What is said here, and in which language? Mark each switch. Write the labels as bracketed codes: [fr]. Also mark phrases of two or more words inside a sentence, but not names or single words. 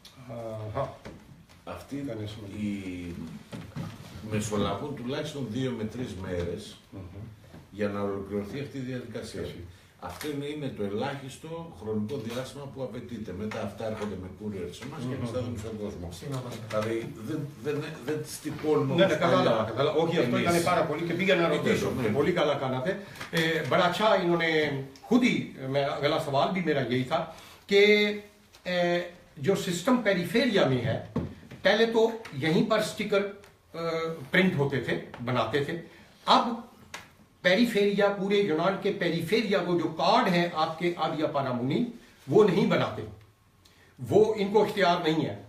[el] Αυτοί μεσολαβούν τουλάχιστον 2 με 3 μέρες για να ολοκληρωθεί αυτή η διαδικασία. Αυτό είναι το ελάχιστο χρονικό διάστημα που απαιτείται. Μετά αυτά έρχονται με courier σε εμάς και εμείς τα δούμε στον κόσμο. Δηλαδή δεν τις τυπώνουμε. Ναι, κατάλαβα. Όχι, αυτό ήταν πάρα πολύ και πήγα να ρωτήσω. Πολύ καλά κάνατε. [hi] बड़ा इन्होंने खुद ही अगला सवाल भी मेरा यही था कि जो सिस्टम पेरिफेरिया में है, पहले तो यहीं पर स्टिकर प्रिंट होते थे, बनाते थे। अब पेरिफेरिया, पूरे यूनान के पेरिफेरिया वो जो कार्ड है आपके [el] άδεια παραμονής, [hi] वो नहीं बनाते, वो इनको इख्तियार नहीं है।